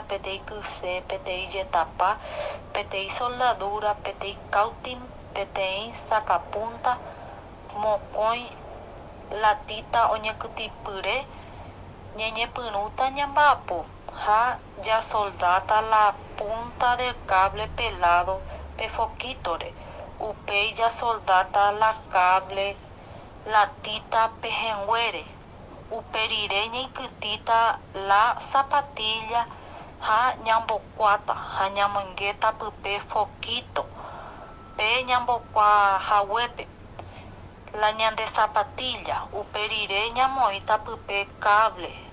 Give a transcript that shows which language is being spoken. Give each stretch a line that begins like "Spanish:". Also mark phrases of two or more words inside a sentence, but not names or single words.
Guarani: peteĩ kyse, peteĩ jetapa, peteĩ soldadura, peteĩ cautín, peteĩ sacapunta, mokõi latita oñekytĩpyre, ñeñepyrũta ñamba'apo ha jasoldata
Spanish: la punta del cable
Guarani: pelado pe foquitore, upéi jasoldata
Spanish: la cable
Guarani: latita pehẽnguére, uperire ñaikytĩta
Spanish: la zapatilla
Guarani: ha ñambokuáta ha ñamoinggéta pype foquito pe ñambokuaahaguépe la ñande zapatilla, uperire ñamoĩta pype cable